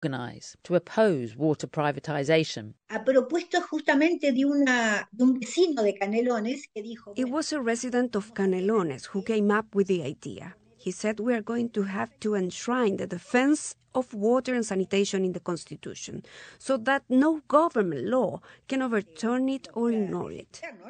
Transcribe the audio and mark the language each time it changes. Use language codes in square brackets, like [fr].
[en] organize, to oppose water privatization. [es] A propuesto justamente de una de un vecino de Canelones que dijo. [en] It was a resident of Canelones who came up with the idea. He said, we are going to have to enshrine the defense of water and sanitation in the Constitution so that no government law can overturn it or ignore it.